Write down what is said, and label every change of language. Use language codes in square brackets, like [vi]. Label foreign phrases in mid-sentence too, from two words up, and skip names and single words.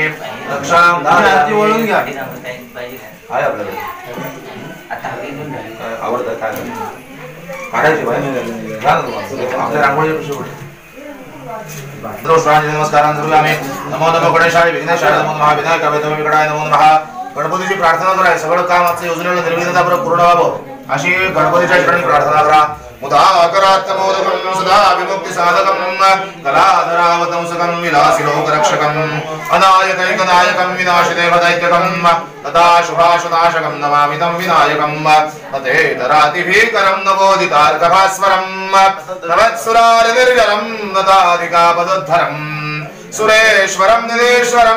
[sa] रक्षां दायाति. [mr] वळून घ्या. आहे आपल्याकडे आवडतं काय काढायची आपल्या रांगोळी [sa] नमस्कारान् करोमि नमो नमो गणेशाय विघ्नेशाय नमो नमः विनायकाय विघ्नाय नमो नमः [mr] गणपतीची प्रार्थना करा सगळं काम आजचं योजनेला निर्विघ्नतापूर्वक पूर्ण व्हावं अशी गणपतीच्या चरणी प्रार्थना करा [sa] मुदाकरात्मोदकं सदा विमुक्ति साधकं कलाधरावतंसकं विलासिलोकरक्षकं अनायकैकनायकं विनाशिदेवदैत्यकं तथा शुभाशुनाशकं नमामि तं विनायकं तथेतरातिभीकरं नवोदितार्कभास्वरं नवत्सुरारिनिर्जरं नताधिकापदोद्धरं सुरेश्वरं निधीश्वरं